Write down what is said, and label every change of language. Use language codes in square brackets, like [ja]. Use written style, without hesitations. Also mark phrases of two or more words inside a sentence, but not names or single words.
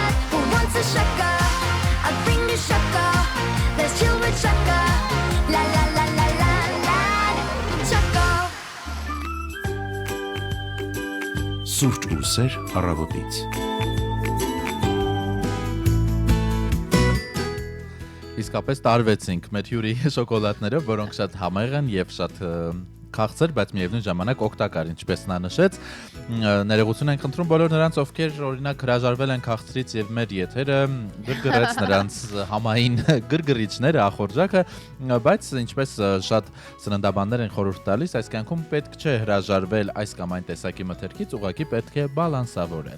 [en] Who wants a shaka? I bring the shaka, let's chill with shaka, la la la la la la. Shaka. [hy] Սուրճ ու սեր առավոտից։ Իսկապես տարվեցինք մեր հյուրի շոկոլադներով, որոնք շատ համեղ են եւ շատ քաղցր, բայց միևնույն ժամանակ օգտակար, ինչպես նա նշեց։ Ներողություն ենք խնդրում բոլոր նրանց, ովքեր օրինակ հրաժարվել են քաղցրից եւ մեր եթերը գրգռեց նրանց համային գրգռիչները, ախորժակը, բայց ինչպես շատ սննդաբաններ են խորհուրդ տալիս, այս կյանքում պետք չէ հրաժարվել այս կամ այն տեսակի մթերքից, ուղղակի պետք է բալանսավորել։